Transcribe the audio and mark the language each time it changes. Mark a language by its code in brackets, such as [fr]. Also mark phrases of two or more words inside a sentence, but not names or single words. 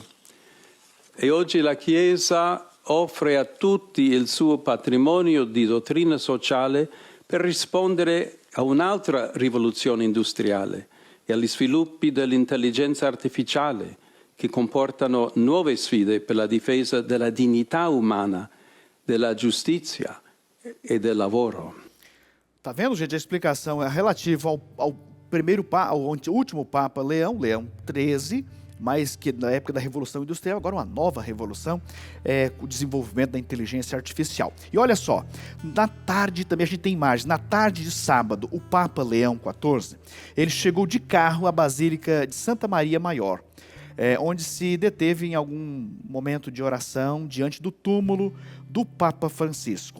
[it] E oggi la Chiesa offre a tutti il suo patrimonio di dottrina sociale per rispondere a un'altra rivoluzione industriale e agli sviluppi dell'intelligenza artificiale, che comportano nuove sfide per la difesa della dignità umana, della giustizia e del lavoro. [pt] Tá vendo, gente? A explicação é relativa ao último Papa Leão XIII, mas que na época da Revolução Industrial, agora uma nova revolução, com o desenvolvimento da inteligência artificial. E olha só, na tarde também a gente tem imagens, na tarde de sábado, o Papa Leão XIV, ele chegou de carro à Basílica de Santa Maria Maior, onde se deteve em algum momento de oração diante do túmulo do Papa Francisco.